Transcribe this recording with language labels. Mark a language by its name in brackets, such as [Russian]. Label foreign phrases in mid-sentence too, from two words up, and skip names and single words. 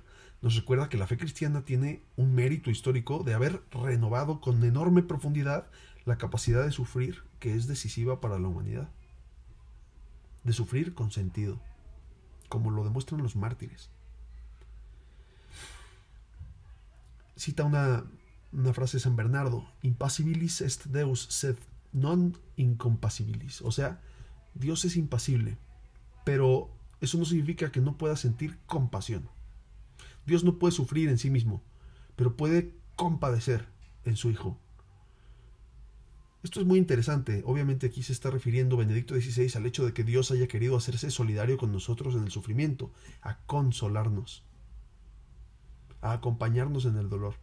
[Spanish] Nos recuerda que la fe cristiana tiene un mérito histórico de haber renovado con enorme profundidad la capacidad de sufrir, que es decisiva para la humanidad. De sufrir con sentido, como lo demuestran los mártires. Cita una frase de San Bernardo: [Latin] Impassibilis est Deus, sed non incompasibilis. [Spanish] O sea, Dios es impasible, pero eso no significa que no pueda sentir compasión. Dios no puede sufrir en sí mismo, pero puede compadecer en su Hijo. Esto es muy interesante. Obviamente aquí se está refiriendo Benedicto XVI al hecho de que Dios haya querido hacerse solidario con nosotros en el sufrimiento, a consolarnos, a acompañarnos en el dolor.